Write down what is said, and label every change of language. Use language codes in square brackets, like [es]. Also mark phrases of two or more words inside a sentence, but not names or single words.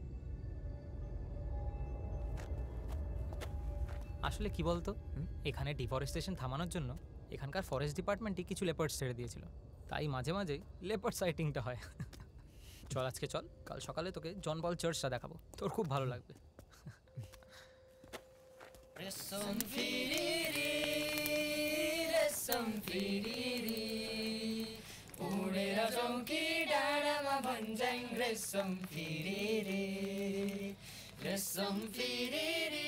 [bn] আসলে কি বলতো, এখানে ডিফরেস্টেশন থামানোর জন্য এখানকার [en] forest departmentই [bn] কিছু লেপার্ডস ছেড়ে দিয়েছিল, তাই মাঝে মাঝেই [en] leopard sightingটা [bn] হয়। চল আজকে চল, কাল সকালে তোকে জন পল চার্চটা দেখাবো, তোর খুব ভালো লাগবে। [ne] फिरिरी उडेर जाउँ कि डाँडामा भन्छन् रेशम फिरिरी रेशम फिरिरी